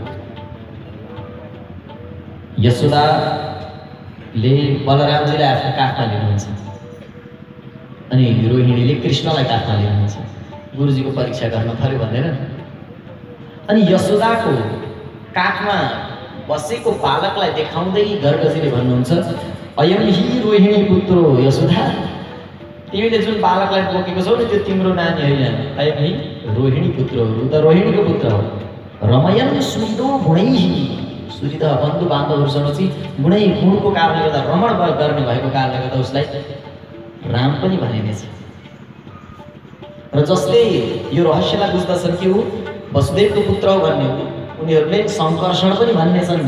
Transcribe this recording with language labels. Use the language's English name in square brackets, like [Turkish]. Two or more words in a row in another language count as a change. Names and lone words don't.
[Nepali] यशोदाले बलरामजीलाई आफ्नो काखमा लिनुहुन्छ अनि रोहिणीले कृष्णलाई काखमा लिनुहुन्छ, गुरुजीको परीक्षा गर्न पर्यो भनेर। अनि यशोदाको काखमा बसेको बालकलाई देखाउँदै गर्गजीले भन्नुहुन्छ [Sanskrit] अयम हि रोहिणी पुत्रो यशोदा, [Nepali] तिमीले जुन बालकलाई बोकेको छौ नि त्यो तिम्रो नानी होइन, [Sanskrit] अयम हि रोहिणी पुत्र [Nepali] हो, ऊ त रोहिणीको पुत्र हो। [Sanskrit] रमयन सुनिदो गुणैहि, [Nepali] सुनिद बन्धु बान्धवहरूसँग चाहिँ गुणको कारणले गर्दा रमण गर्ने भएको कारणले गर्दा उसलाई राम पनि भनिनेछ। र जसले यो रहस्यलाई बुझ्दछन् कि ऊ वसुदेवको पुत्र हो भन्ने, उनीहरूले संकर्षण पनि भन्नेछन्।